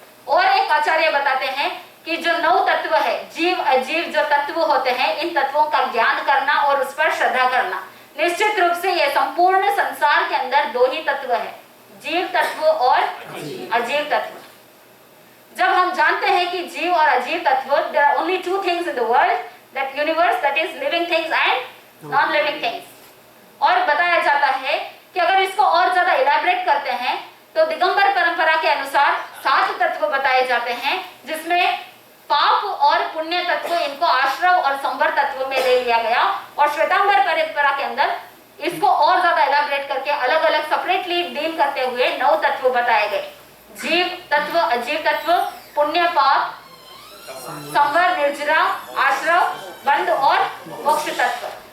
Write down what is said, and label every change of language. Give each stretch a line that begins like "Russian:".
Hindi: और एक आचार्य बताते हैं कि जो 9 तत्व है, जीव अजीव जो तत्व होते हैं, इन तत्वों का ज्ञान करना और उस पर श्रद्धा करना। निश्चित रूप से यह संपूर्ण संसार के अंदर 2 ही तत्व है, जीव तत्व और अजीव तत्व। जब हम जानते हैं कि जीव और अजीव तत्व,
English: there are only 2 things in the world, that universe, that is living things and non living things।
Hindi: और बताया जाता है कि अगर इसको और ज्यादा इलैबोरेट करते हैं तो दिगंबर परंपरा के अनुसार 7 तत्व बताए जाते हैं, जिसमें पाप और पुण्य तत्व, इनको आश्रव और संवर तत्व में ले लिया गया। और श्वेतांबर परंपरा के अंदर इसको और ज्यादा इलैबोरेट करके अलग अलग सेपरेटली डील करते हुए 9 तत्व बताए गए, जीव तत्व, अजीव तत्व, पुण्य पाप, संवर निर्जरा, आश्रव, बंध और मोक्ष तत्व।